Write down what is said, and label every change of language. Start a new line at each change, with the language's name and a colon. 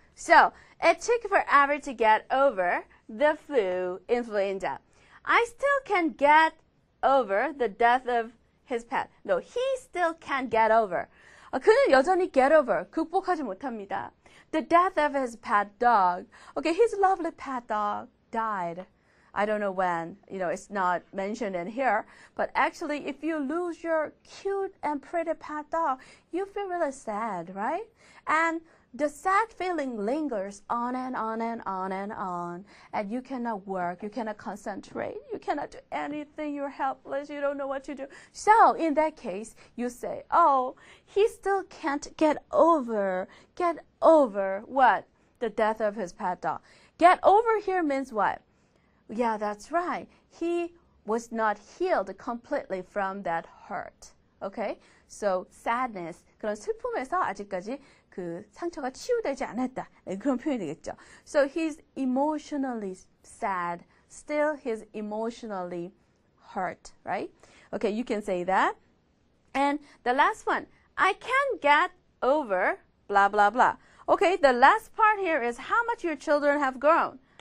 English: So, it took forever to get over the flu, influenza. I still can't get over the death of his pet. No, he still can't get over.
Korean: 그는 여전히 get over, 극복하지 못합니다.
English: The death of his pet dog. Okay, his lovely pet dog died. I don't know when. It's not mentioned in here. But actually, if you lose your cute and pretty pet dog, you feel really sad, right? And the sad feeling lingers on and on and on and on, and you cannot work, you cannot concentrate, you cannot do anything, you're helpless, you don't know what to do. So in that case, you say, oh, he still can't get over what? The death of his pet dog. Get over here means what? Yeah, that's right. He was not healed completely from that hurt. Okay? So sadness,
Korean: 그런 슬픔에서 아직까지 그 상처가 치유되지 않았다. 그런 표현이 되겠죠.
English: So he's emotionally sad. Still he's emotionally hurt, right? Okay, you can say that. And the last one, I can't get over blah, blah, blah. Okay, the last part here is how much your children have grown.